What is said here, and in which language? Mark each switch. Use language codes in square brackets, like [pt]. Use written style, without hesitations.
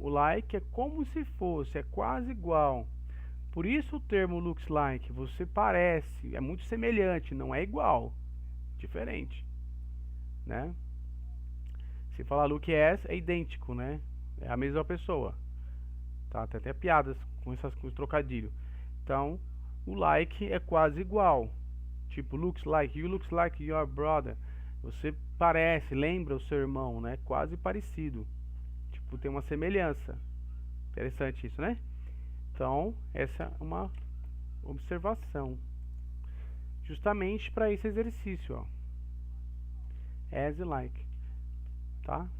[pt] O like é como se fosse, é quase igual. Por isso o termo looks like, você parece, é muito semelhante, não é igual, diferente, né? Se falar look as, é idêntico, né? É a mesma pessoa, tá? Tem até piadas com os trocadilhos. Então, o like é quase igual. [en] Tipo, looks like, you looks like your brother. [pt] Você parece, lembra o seu irmão, né? Quase parecido. Tipo, tem uma semelhança. Interessante isso, né? Então, essa é uma observação. Justamente para esse exercício, ó. As e like. Tá?